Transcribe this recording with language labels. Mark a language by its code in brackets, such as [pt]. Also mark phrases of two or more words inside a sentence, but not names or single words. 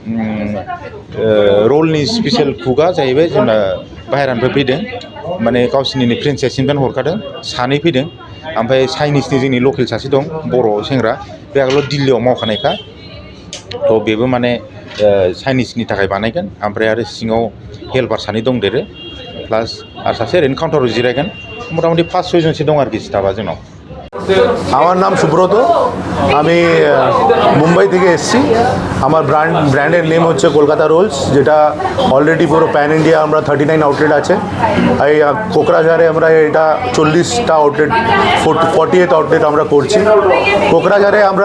[brx] रलनि स्पेसियेल कुकआ जाहैबाय जोंना बाहेरानिफ्राय फैदों माने गावसिनिनो फ्रेन्चाइजिनिफ्राय हरखादों सानै फैदों ओमफ्राय चाइनिसनि जोंनि लकेल सासे दं बर' सेंग्रा बे आगोलाव दिल्लीयाव मावखानायखा थ' बेबो माने चाइनिसनि थाखाय बानायगोन ओमफ्राय आरो सिङाव हेल्पार सानै दंदेरो प्लास आरो सासे ओरैनो काउन्टाराव जिरायगोन मोटामुटी 5-6 दं आरोखि स्टाफआ जोंनाव [bn] আমার নাম সুব্রত আমি মুম্বাই থেকে এসেছি আমার ব্র্যান্ডের নেম হচ্ছে কলকাতা রোলস যেটা অলরেডি পুরো প্যান ইন্ডিয়া আমরা 39 আউটলেট আছে এই কোকরাঝারে আমরা এটা 40টা আউটলেট 40th আউটলেট আমরা করছি কোকরাঝারে আমরা